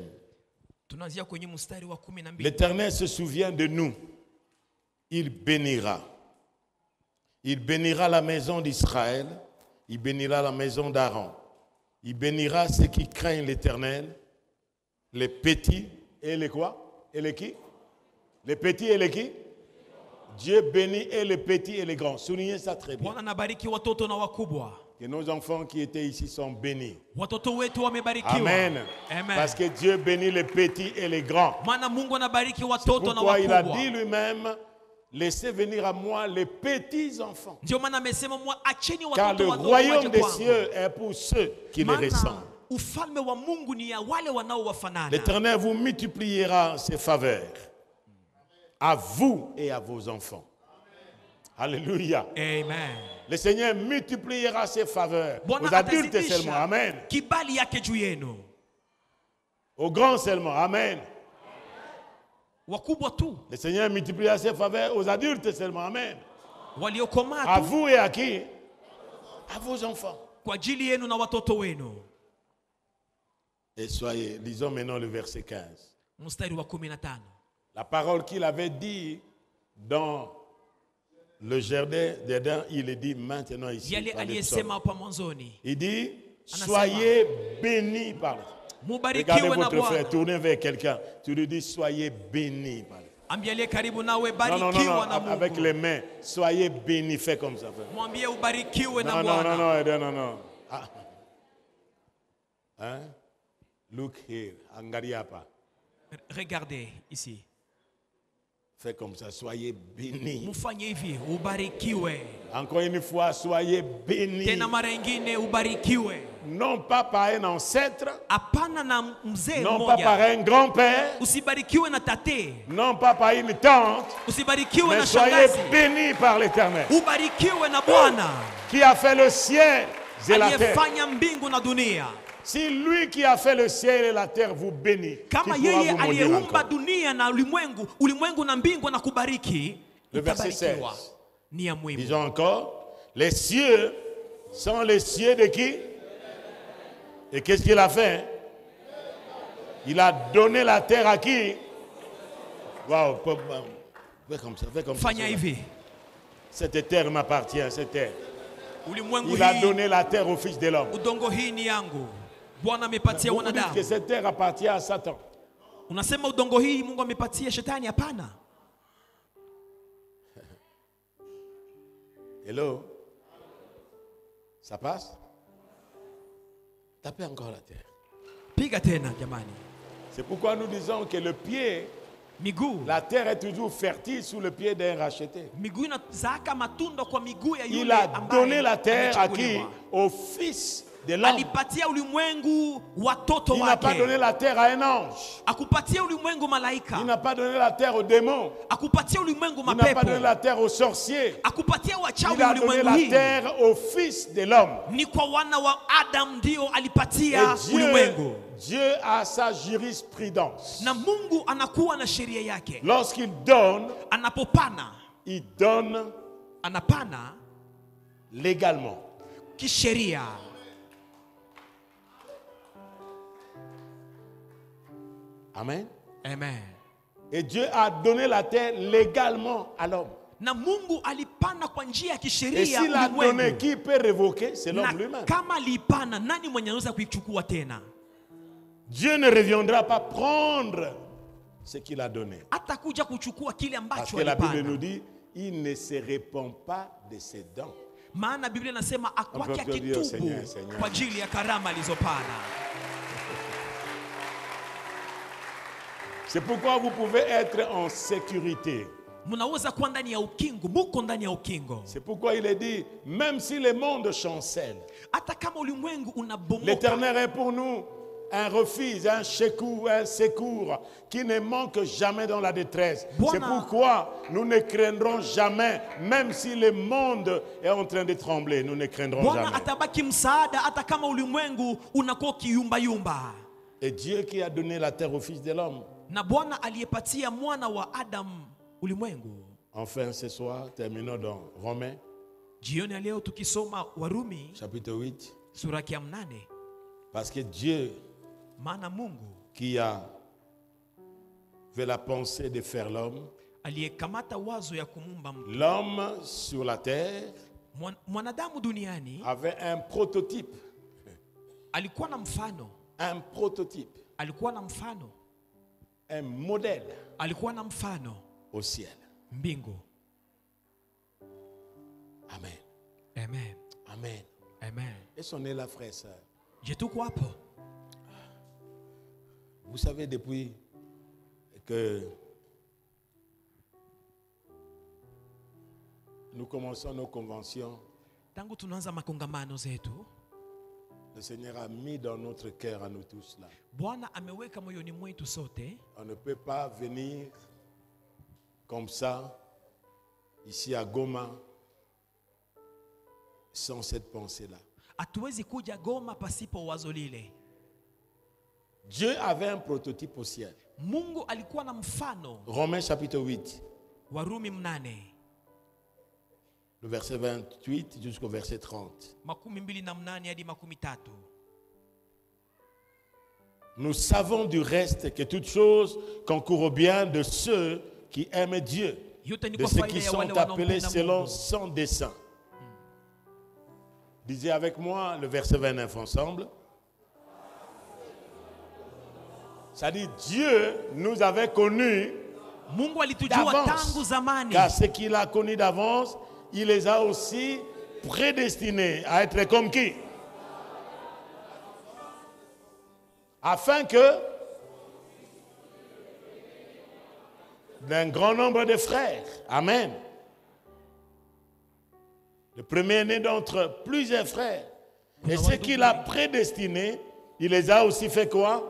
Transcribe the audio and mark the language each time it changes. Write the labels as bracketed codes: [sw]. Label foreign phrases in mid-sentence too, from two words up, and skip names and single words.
[sw] Tunaanzia kwenye mstari wa 12. [fr] L'Éternel se souvient de nous. Il bénira. Il bénira la maison d'Israël. Il bénira la maison d'Aaron. Il bénira ceux qui craignent l'Éternel. Les petits et les quoi? Et les qui? Les petits et les qui? Dieu bénit et les petits et les grands. Soulignez ça très bien. [sw] Bwana anabariki watoto na wakubwa. [fr] Que nos enfants qui étaient ici sont bénis. [sw] Watoto wetu wamebarikiwa. Amen. Amen. [fr] Parce que Dieu bénit les petits et les grands. [sw] Maana Mungu anabariki watoto na [fr] Pourquoi il a [sw] wakubwa. [fr] dit lui-même, laissez venir à moi les petits enfants. [sw] Ndio maana amesema acheni [fr] Car le [sw] watoto wadogo [fr] royaume [sw] waje [fr] des [sw] kwangu. [fr] cieux est pour ceux qui le ressemblent. [sw] Maana ufalme wa Mungu ni ya wale wanaowafanana. [fr] L'Éternel vous multipliera ses faveurs à vous et à vos enfants. Alléluia. Amen. Le Seigneur multipliera ses faveurs [sw] Bwana [fr] aux adultes [sw] atazidisha [fr] seulement. Amen. [sw] kibali yake juu yenu. [fr] Aux grands seulement. Amen. [sw] Wakubwa tu, [fr] Le Seigneur multipliera ses faveurs aux adultes seulement. Amen. [sw] waliokomaa [fr] À [sw] tu, [fr] vous et à qui? À vos enfants. [sw] kwa ajili yenu na watoto wenu. [fr] Et soyez, lisons maintenant le verset 15. [sw] Mstari wa 15. [fr] La parole qu'il avait dit dans le jardin d'Éden, il est dit maintenant ici. [sw] Yale [fr] dans les [sw] aliyesema [fr] psaumes. [sw] hapa mwanzoni. [fr] Il dit, [sw] Anasema, [fr] soyez bénis par le. Regardez [sw] Mubarikiwe na [fr] votre frère, [sw] Bwana. [fr] tournez vers quelqu'un. Tu lui dis, soyez bénis par le. [sw] Ambialie karibu nawe, [fr] Non, non, non, [sw] barikiwa na [fr] non, avec [sw] Mungu. [fr] les mains. Soyez bénis, fais comme ça. Frère. [sw] Mwambie ubarikiwe na [fr] Non, non, non, [sw] Bwana. [fr] non, Eden, non, non. Ah. Hein? [en] Look here, [sw] Angariapa. [fr] Regardez ici. Fais comme ça, soyez bénis. [sw] Mufanye hivi, ubarikiwe. [fr] Encore une fois, soyez bénis. [sw] Tena mara nyingine ubarikiwe. [fr] Non pas par un ancêtre, [sw] Hapana na mzee [fr] non pas par [sw] mmoja. [fr] un grand-père, [sw] Usibarikiwe na tate. [fr] non pas par une tante, [sw] Usibarikiwe [fr] mais [sw] na [fr] soyez [sw] shangazi. [fr] bénis par l'Éternel, [sw] Ubarikiwe na Bwana [fr] qui a fait le ciel et la terre. [sw] aliyefanya mbingu na dunia. [fr] Si lui qui a fait le ciel et la terre vous bénit, [sw] Kama [fr] qui pourra [sw] yeye [fr] vous maudire [sw] aliyeumba [fr] encore? [sw] dunia na ulimwengu, ulimwengu na mbingu na kubariki, [fr] Le verset utabarikiwa. 16. [sw] Ni ya muhimu. [fr] Disons encore, les cieux sont les cieux de qui? Et qu'est-ce qu'il a fait? Il a donné la terre à qui? Waouh, fais comme ça, fais comme ça. [sw] Fanya hivi. [fr] Cette terre m'appartient, cette terre. [sw] Ulimwengu [fr] Il a [sw] hii, [fr] donné la terre au Fils de l'homme. [sw] udongo hii ni yangu. Bwana amepatia [fr] Vous dites que [sw] wanadamu. [fr] cette terre appartient à Satan. [sw] Unasema udongo hii Mungu amepatia shetani? Hapana. Hello? [fr] Ça passe? Tapez encore la terre. [sw] Piga tena jamani. [fr] C'est pourquoi nous disons que le pied, [sw] Miguu. [fr] la terre est toujours fertile sous le pied d'un racheté. [sw] Miguu inazaaka matunda kwa miguu ya [fr] Il [sw] yule [fr] a [sw] ambaye [fr] donné la terre à qui? [sw] amechaguliwa. [fr] Au Fils de l'homme. [sw] Alipatia ulimwengu watoto [fr] Il n'a pas donné [sw] wake. [fr] la terre à un ange. [sw] Akupatia ulimwengu malaika. [fr] Il n'a pas donné la terre aux démons. [sw] Akupatia ulimwengu [fr] Il n'a pas donné [sw] mapepo. [fr] la terre aux sorciers. [sw] Akupatia wachawi [fr] Il a donné [sw] ulimwengu [fr] la [sw] hii. [fr] terre au Fils de l'homme. [sw] Ni kwa wana wa Adam ndio [fr] Et [sw] alipatia ulimwengu. [fr] Dieu a sa jurisprudence. [sw] Na Mungu anakuwa na sheria yake. [fr] Lorsqu'il donne, [sw] Anapopana, [fr] il donne [sw] anapana [fr] légalement. [sw] kisheria. Amen. Amen. [fr] Et Dieu a donné la terre légalement à l'homme. [sw] Na Mungu alipana kwa njia ya [fr] Et [sw] kisheria [fr] s'il a donné, [sw] ulimwengu. [fr] qui peut révoquer? C'est l'homme [sw] Na [fr] lui-même. [sw] kama alipana, nani mwenye anaweza kuichukua tena? [fr] Dieu ne reviendra pas prendre ce qu'il a donné. [sw] Atakuja kuchukua kile [fr] Parce [sw] ambacho [fr] que la Bible [sw] alipana. [fr] nous dit, il ne se répand pas de ses dons. [sw] Maana Biblia inasema akwake [fr] On peut applaudir [sw] akitubu [fr] Seigneur, Seigneur. [sw] kwa ajili ya karama alizopana. [fr] C'est pourquoi vous pouvez être en sécurité. [sw] Mnaweza kuwa ndani ya ukingo, muko ndani ya ukingo. [fr] C'est pourquoi il est dit, même si le monde chancelle, [sw] Hata kama ulimwengu unabomoka, [fr] l'Éternel est pour nous un refuge, un secours qui ne manque jamais dans la détresse. [sw] Bwana. [fr] C'est pourquoi nous ne craindrons jamais, même si le monde est en train de trembler, nous ne craindrons [sw] Bwana [fr] jamais. [sw] atabaki msaada hata kama ulimwengu unakuwa kiyumbayumba. [fr] Et Dieu qui a donné la terre au Fils de l'homme. [sw] Na Bwana aliyepatia mwana wa Adam ulimwengu. [fr] Enfin, ce soir, terminons dans Romains, [sw] Jioni ya leo tukisoma Warumi [fr] chapitre 8. [sw] sura ya 8, [fr] Parce que Dieu, [sw] maana Mungu [fr] qui a fait la pensée de faire l'homme, [sw] aliyekamata wazo ya kumumba mtu, [fr] l'homme sur la terre [sw] mwanadamu duniani, [fr] avait un prototype. [sw] alikuwa na mfano, [fr] Un prototype, [sw] alikuwa na mfano, [fr] un modèle [sw] alikuwa na mfano [fr] au ciel. [sw] mbingu. Amen. Amen. Amen. Amen. [fr] Et son est là, frère, sœur. [sw] Je tuko hapo. [fr] Vous savez, depuis que nous commençons nos conventions, [sw] Tangu tunaanza makongamano zetu, [fr] le Seigneur a mis dans notre cœur à nous tous là. [sw] Bwana ameweka moyoni mwetu sote. [fr] On ne peut pas venir comme ça, ici à Goma, sans cette pensée-là. [sw] Hatuwezi kuja Goma pasipo wazo lile. [fr] Dieu avait un prototype au ciel. [sw] Mungu alikuwa na mfano. [fr] Romains chapitre 8, [sw] Warumi 8, [fr] le verset 28 jusqu'au verset 30. [sw] 28 hadi 30. [fr] Nous savons du reste que toutes choses concourent au bien de ceux qui aiment Dieu, [sw] Yote ni [fr] de [sw] kwa [fr] ceux [sw] faida [fr] qui [sw] ya [fr] sont [sw] wale [fr] appelés [sw] wanaompenda [fr] selon [sw] Mungu. [fr] son dessein. Lisez avec moi le verset 29 ensemble. Ça dit, Dieu nous avait connus [sw] Mungu alitujua tangu [fr] d'avance, [sw] zamani. [fr] car ce qu'il a connu d'avance, il les a aussi prédestinés à être comme qui? Afin que d'un grand nombre de frères, amen, le premier-né d'entre plusieurs frères, et ce qu'il a prédestinés, il les a aussi fait quoi?